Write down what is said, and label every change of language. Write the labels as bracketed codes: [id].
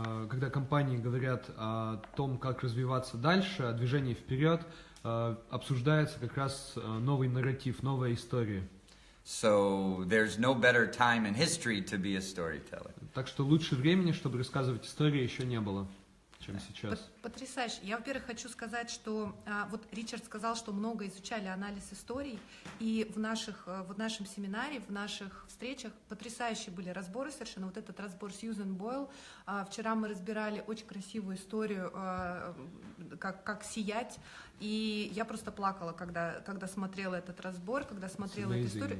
[ru] Когда компании говорят о том, как развиваться дальше, о движении вперед, обсуждается как раз новый нарратив, новая история. [en] So there's no better time in history to be a storyteller. [ru] Так что лучше времени, чтобы рассказывать истории, еще не было, чем сейчас. Потрясающе. Я, во-первых, хочу сказать, что вот Ричард сказал, что много изучали анализ историй, и в нашем семинаре, в наших встречах потрясающие были разборы совершенно. Вот этот разбор Сьюзен Бойл. Вчера мы разбирали очень красивую историю, как сиять, и я просто плакала, когда смотрела этот разбор, когда смотрела эту историю.